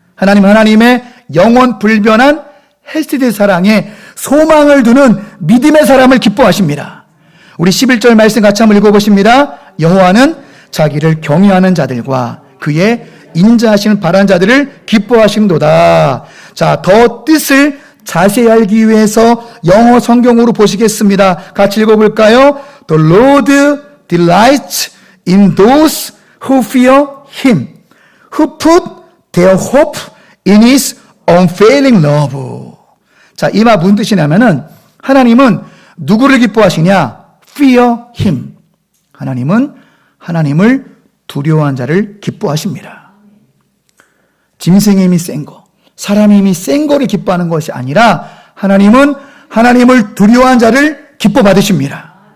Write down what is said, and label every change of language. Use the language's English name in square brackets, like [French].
[Korean] 하나님은 하나님의 영원 불변한 헬스데이 사랑에 소망을 두는 믿음의 사람을 기뻐하십니다. 우리 11절 말씀 같이 한번 읽어보십니다. 여호와는 자기를 경외하는 자들과 그의 인자하시는 바라는 자들을 기뻐하시는도다. 자, 더 뜻을 자세히 알기 위해서 영어 성경으로 보시겠습니다. 같이 읽어볼까요? [English] The Lord delights in those who fear Him, who put their hope in his unfailing love. [Korean] 자, 이 말 무슨 뜻이냐면은 하나님은 누구를 기뻐하시냐? [English] fear him. [Korean] 하나님은 하나님을 두려워한 자를 기뻐하십니다. 짐승의 힘이 센 거, 사람의 힘이 센 거를 기뻐하는 것이 아니라 하나님은 하나님을 두려워한 자를 기뻐 받으십니다.